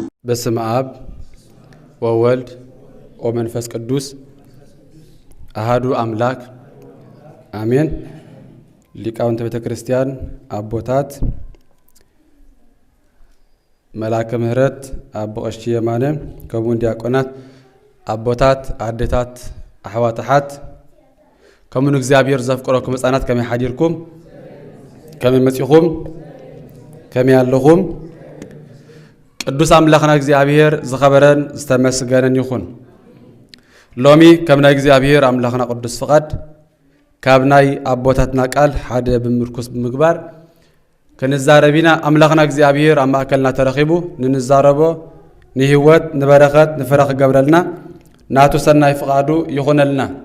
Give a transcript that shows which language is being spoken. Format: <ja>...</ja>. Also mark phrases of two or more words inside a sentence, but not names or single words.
<gez>በስመ አብ ወወልድ ወመንፈስ ቅዱስ አሃዱ አምላክ አሜን።</gez> <ti>ሊቃውንተ ቤተ ክርስቲያን አቦታት መላከ ምህረት አቦ ቀሺ የማነ ከሙን ዲያቆናት አቦታት አደታት አሕዋታሓት ከሙን እግዚአብሔር ዘፍቅረኩም ሕፃናት ከመይ ሓዲርኩም ከመይ መጺኹም ከመይ ኣለኹም ቅዱስ አምላክና እግዚአብሔር ዝኸበረን ዝተመስገነን ይኹን። ሎሚ ከምናይ እግዚአብሔር አምላክና ቅዱስ ፍቃድ ካብናይ አቦታትና ቃል ሓደ ብምርኩስ ብምግባር ከንዛረቢና አምላክና እግዚአብሔር ኣብ ማእከልና ተረኺቡ ንንዛረቦ ንህይወት ንበረኸት ንፍረኽ ገብረልና ናቱ ሰናይ ፍቃዱ ይኹነልና።</ti>